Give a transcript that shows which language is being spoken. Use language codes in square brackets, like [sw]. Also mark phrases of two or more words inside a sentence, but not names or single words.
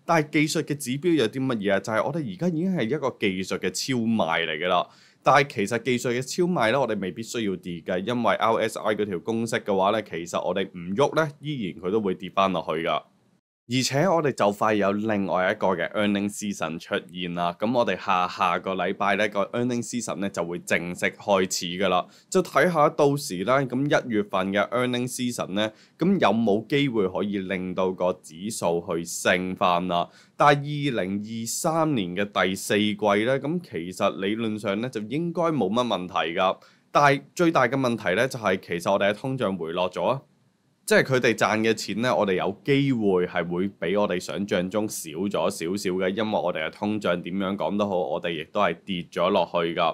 [yue] 但係技術嘅指標有啲乜嘢啊？就係我哋而家已經係一個技術嘅超賣嚟嘅啦。但係其實技術嘅超賣咧，我哋未必需要跌嘅，因為 RSI 嗰條公式嘅話咧，其實我哋唔喐咧，依然佢都會跌翻落去㗎。而且我哋就快有另外一個嘅 [en] earning season [yue] 出現啦，咁我哋下個禮拜呢個 [en] earning season [yue] 咧就會正式開始噶啦，就睇下到時咧咁一月份嘅 [en] earning season [yue] 咧，咁有冇機會可以令到個指數去升翻啦？但係2023年嘅第四季咧，咁其實理論上咧就應該冇乜問題噶，但係最大嘅問題咧就係其實我哋嘅通脹回落咗啊。即係佢哋賺嘅錢咧，我哋有機會係會比我哋想象中少咗少少嘅，因為我哋嘅通脹點樣講都好，我哋亦都係跌咗落去㗎。